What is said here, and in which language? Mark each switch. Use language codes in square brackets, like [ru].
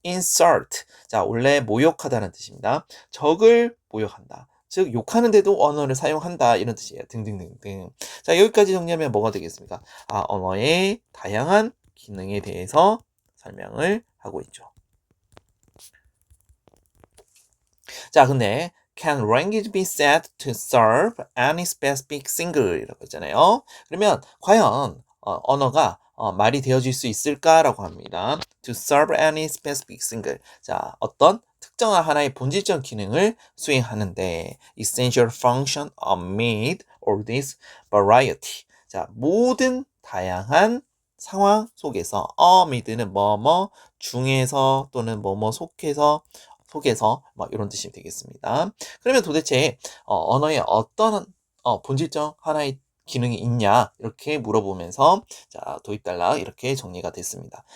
[ko] insult, 자, 원래 모욕하다는 뜻입니다. 적을 모욕한다, 즉 욕하는데도 언어를 사용한다, 이런 뜻이에요. 등등등등. 자, 여기까지 정리하면 뭐가 되겠습니까? 언어의 다양한 기능에 대해서 설명을 하고 있죠. 자, 근데 [en] can language be said to serve any specific single? [ko] 이라고 했잖아요. 그러면 과연 언어가 말이 되어질 수 있을까라고 합니다. [en] To serve any specific single. [ko] 자, 어떤 특정한 하나의 본질적 기능을 수행하는데 [en] essential function amid all this variety. [ko] 자, 모든 다양한 상황 속에서 amid는 뭐뭐 중에서 또는 뭐뭐 속에서 뭐 이런 뜻이 되겠습니다. 그러면 도대체 언어에 어떤 본질적 하나의 기능이 있냐 이렇게 물어보면서 자 도입단락 이렇게 정리가 됐습니다.